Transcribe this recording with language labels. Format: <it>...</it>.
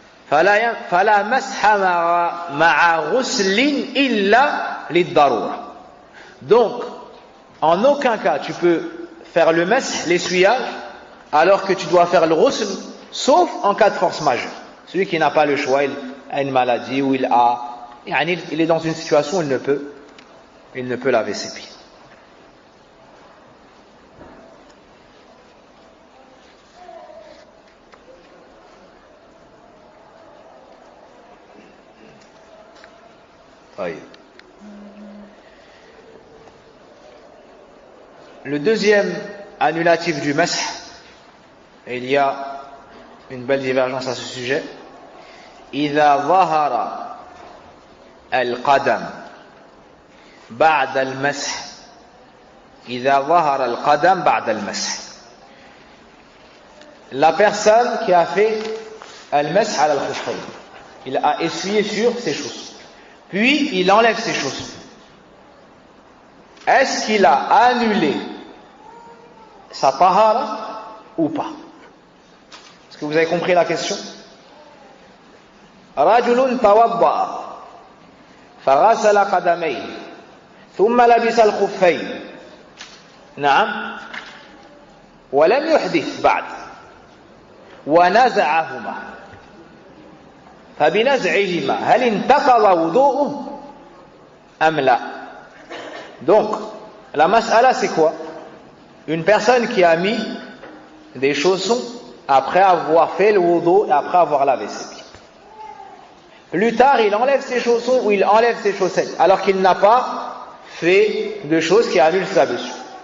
<ar>فلا مسح مع غسل إلا للضرورة.</ar> <fr>Donc, en aucun cas tu peux faire le masah, l'essuyage, alors que tu dois faire le ghusl, sauf en cas de force majeure. Celui qui n'a pas le choix, il a une maladie ou il est dans une situation où il ne peut laver ses pieds. Oui. Le deuxième annulatif du masih, et il y a une belle divergence à ce sujet.</fr> <ar>إذا ظهر القدم بعد المسح إذا ظهر القدم بعد المسح.</ar> <fr>La personne qui a fait</fr> <ar>al-masih ala al-khuffayn,</ar> <fr>il a essuyé sur ses chaussons, puis il enlève ses chaussons. Est-ce qu'il a annulé sa tahara ou pas? Est-ce que vous avez compris la question?</fr> <ar>رجل توضأ فغسل قدميه ثم لبس الخفين نعم ولم يحدث بعد ونزعهما فبنزعهما هل انتقض وضوءه أم لا?</ar> <fr>Donc la mas'ala c'est quoi? Une personne qui a mis des chaussons après avoir fait le wudu et après avoir lavé ses pieds. Plus tard, il enlève ses chaussons ou il enlève ses chaussettes, alors qu'il n'a pas fait de choses qui annulent sa blessure.</fr>